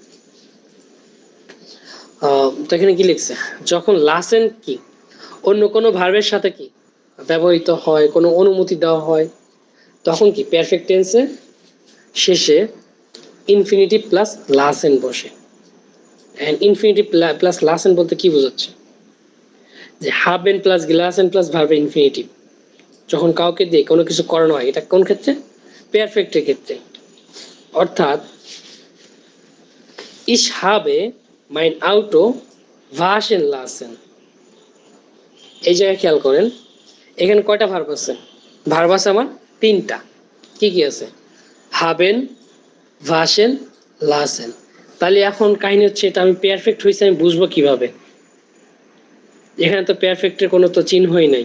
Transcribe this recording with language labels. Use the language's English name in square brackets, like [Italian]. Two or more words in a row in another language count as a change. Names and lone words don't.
[Bangla] তো এখানে কি লিখছে, যখন লাসেন কি অন্য কোনো ভার্বের সাথে কি ব্যবহৃত হয়, কোনো অনুমতি দেওয়া হয়, তখন কি পারফেক্ট টেন্সে শেষে ইনফিনিটিভ প্লাস লাসেন বসে। এন্ড ইনফিনিটিভ প্লাস লাসেন বলতে কি বোঝাচ্ছে, যে হাবেন প্লাস গ্লাসেন প্লাস ভার্বের ইনফিনিটিভ যখন কাউকে দিয়ে কোনো কিছু করানো হয়, এটা কোন ক্ষেত্রে? পারফেক্টের ক্ষেত্রে। অর্থাৎ [German] ich habe mein Auto waschen lassen। [Bangla] এই জায়গায় খেয়াল করেন এখানে কয়টা ভার্ব আছে? ভার্ব আছে আমার তিনটা। কি কি আছে? হাবেন, ভাসেন, লাসেন। তাহলে এখন কাহিনী হচ্ছে এটা আমি পারফেক্ট হয়েছে আমি বুঝবো কিভাবে? এখানে তো পারফেক্টের কোনো তো চিহ্নই নাই।